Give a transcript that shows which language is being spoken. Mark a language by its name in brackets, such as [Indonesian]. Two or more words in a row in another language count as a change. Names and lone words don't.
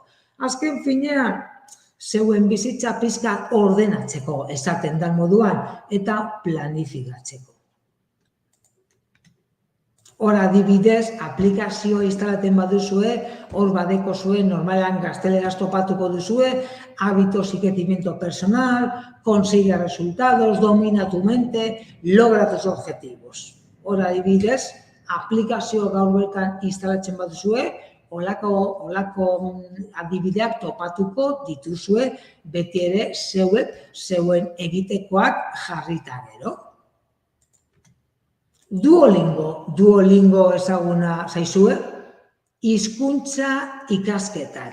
[Basque] Azken finean, zeuen bizitza pizka ordenatzeko esaten den moduan eta planifikatzeko. Hor adibidez, aplikazioa instalaten baduzue, hor badeko zuen normalan gazteleraz topatuko duzue, [Spanish] hábitos y crecimiento personal, consigue resultados, domina tu mente, logra tus objetivos. [Basque] Hor adibidez, aplikazio gaur bertan instalatzen baduzue, holako adibideak topatuko dituzue, beti ere zeuen egitekoak jarrita gero. Duolingo ezaguna zaizue, hizkuntza ikasketak.